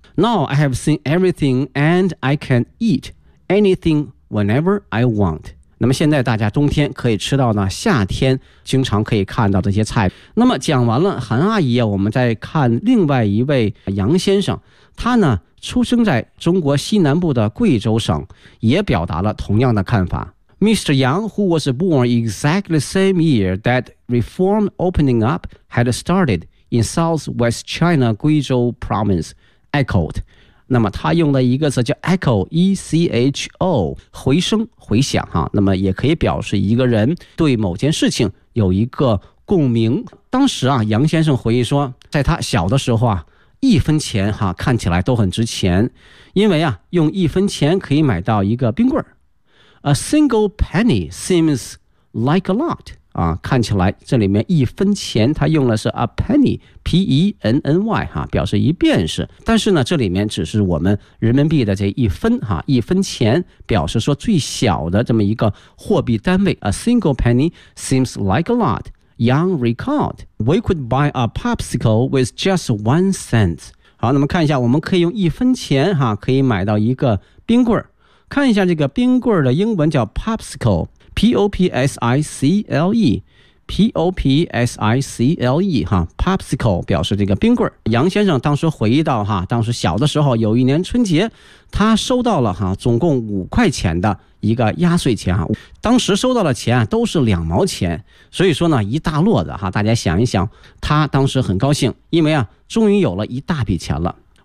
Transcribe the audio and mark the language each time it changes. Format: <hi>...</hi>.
<en>Now I have seen everything and I can eat anything whenever I want。</en> <zh>那么现在大家冬天可以吃到呢夏天经常可以看到这些菜。那么讲完了韩阿姨，我们再看另外一位杨先生。他呢出生在中国西南部的贵州省，也表达了同样的看法。</zh> <en>Mr. Yang, who was born exactly the same year that reform opening up had started in Southwest China, Guizhou Province, echoed.</en> <zh>那么他用了一个词叫 echo, E-C-H-O, 回声、回响哈。那么也可以表示一个人对某件事情有一个共鸣。当时啊，杨先生回忆说，在他小的时候啊，一分钱哈看起来都很值钱，因为啊，用一分钱可以买到一个冰棍儿。</zh> <en>A single penny seems like a lot.</en> <zh>啊，看起来这里面一分钱，他用的是 a penny, P-E-N-N-Y, 哈，表示一便士。但是呢，这里面只是我们人民币的这一分哈，一分钱表示说最小的这么一个货币单位。</zh> <en>A single penny seems like a lot. Yang recalled, we could buy a popsicle with just 1 cent.</en> <zh>好，那么看一下，我们可以用一分钱哈，可以买到一个冰棍儿。看一下这个冰棍的英文叫 popsicle， P-O-P-S-I-C-L-E， P-O-P-S-I-C-L-E， 哈， popsicle 表示这个冰棍。杨先生当时回忆到哈，当时小的时候有一年春节，他收到了哈总共5块钱的一个压岁钱哈，当时收到的钱都是2毛钱，所以说呢一大摞的哈，大家想一想，他当时很高兴，因为啊终于有了一大笔钱了。</zh>